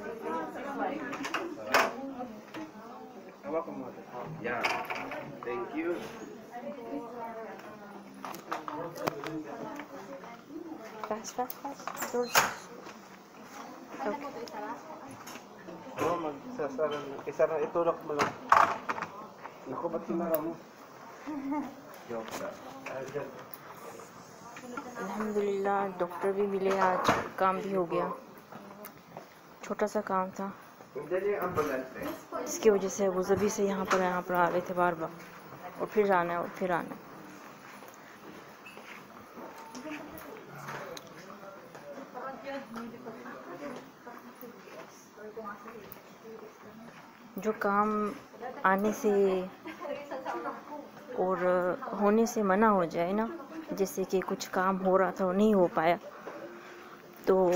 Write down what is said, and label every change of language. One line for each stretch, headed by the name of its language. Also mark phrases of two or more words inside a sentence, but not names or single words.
English: Yeah, thank you. Fast. Doors. Okay.
Filipino: Oh, isara itulak mo lang. Naku, ba't sinara mo? Joke lang.
Hindi: अल्हम्दुलिल्लाह डॉक्टर भी मिले, आज काम भी हो गया। छोटा सा काम था जिसकी वजह से वो जभी से यहाँ पर आ रहे थे बार बार, और फिर आना है और फिर आना। जो काम आने से और होने से मना हो जाए ना, जैसे कि कुछ काम हो रहा था और नहीं हो पाया, तो